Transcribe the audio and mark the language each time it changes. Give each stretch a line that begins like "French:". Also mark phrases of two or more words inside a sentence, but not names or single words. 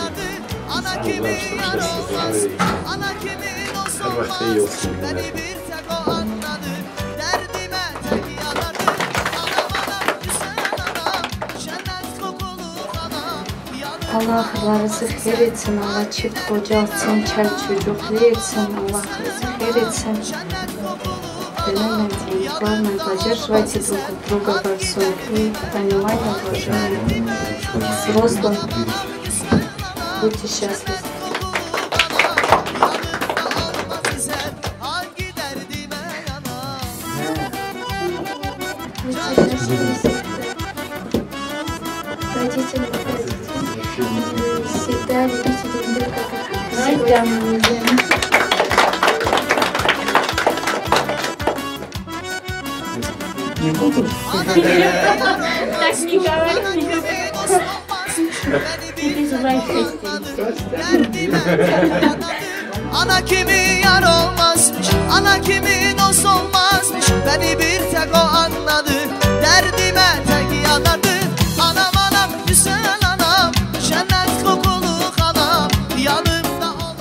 Turkish: Allah aşkına her vakti iyi olsun günler. Allah rızı xeyir etsin, Allah çift koca etsin, çel çocuklu etsin, Allah rızı xeyir etsin.
Russian: Понимаете, главное поддерживайте друг друга во всем и понимание, уважение, взрослым. Будьте счастливы. Родители, всегда любите друг друга, как всегда мы любим. Не буду. Так не говори. Ты называешь
Turkish: Ana kimi yar olmazmış, ana kimi dost olmazmış. Beni bir tek o anladı, derdime tek yanardı. Anam anam güzel anam, cennet kokulu anam, yanımda olur.